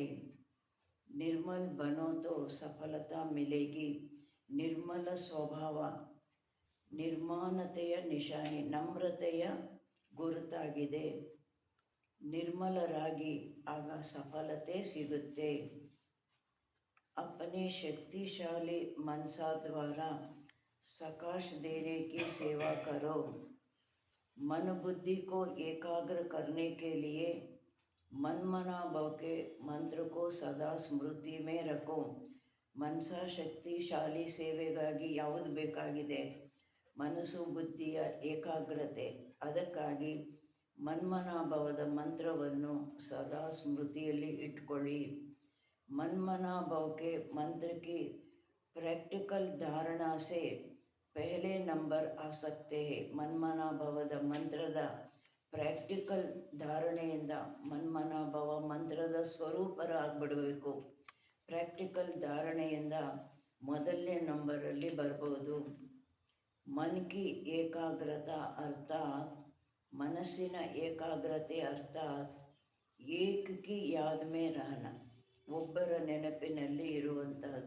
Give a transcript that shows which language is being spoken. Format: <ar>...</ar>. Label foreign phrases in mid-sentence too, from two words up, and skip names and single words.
<hi>निर्मल बनो तो सफलता मिलेगी.</hi> <kn>ನಿರ್ಮಲ ಸ್ವಭಾವ ನಿರ್ಮಾಣತೆಯ ನಿಶಾನಿ, ನಮ್ರತೆಯ ಗುರುತಾಗಿದೆ. ನಿರ್ಮಲರಾಗಿ ಆಗ ಸಫಲತೆ ಸಿಗುತ್ತೆ.</kn> <hi>अपने शक्तिशाली मनसा द्वारा सकाश देने की सेवा करो. मन बुद्धि को एकाग्र करने के लिए मन मना भव के मंत्र को सदा स्मृति में रखो.</hi> <kn>ಮನಸಾ ಶಕ್ತಿಶಾಲಿ ಸೇವೆಗಾಗಿ ಯಾವುದು ಬೇಕಾಗಿದೆ? ಮನಸ್ಸು ಬುದ್ಧಿಯ ಏಕಾಗ್ರತೆ. ಅದಕ್ಕಾಗಿ ಮನ್ಮನಾಭವದ ಮಂತ್ರವನ್ನು ಸದಾ ಸ್ಮೃತಿಯಲ್ಲಿ ಇಟ್ಕೊಳ್ಳಿ.</kn> <hi>मनमनाभव के मंत्र की प्रैक्टिकल धारणा से पहले नंबर आ सकते हैं.</hi> <kn>ಮನ್ಮನಾಭವದ ಮಂತ್ರದ ಪ್ರಾಕ್ಟಿಕಲ್ ಧಾರಣೆಯಿಂದ ಮನ್ಮನಾಭವ ಮಂತ್ರದ ಸ್ವರೂಪರಾಗ್ಬಿಡಬೇಕು. ಪ್ರಾಕ್ಟಿಕಲ್ ಧಾರಣೆಯಿಂದ ಮೊದಲನೇ ನಂಬರಲ್ಲಿ ಬರ್ಬೋದು.</kn> <hi>मन की एकाग्रता अर्थात्</hi> <kn>ಮನಸ್ಸಿನ ಏಕಾಗ್ರತೆ</kn> <hi>अर्थात् एक की याद में रहना,</hi> <kn>ಒಬ್ಬರ ನೆನಪಿನಲ್ಲಿ ಇರುವಂತಹದ್ದು.</kn>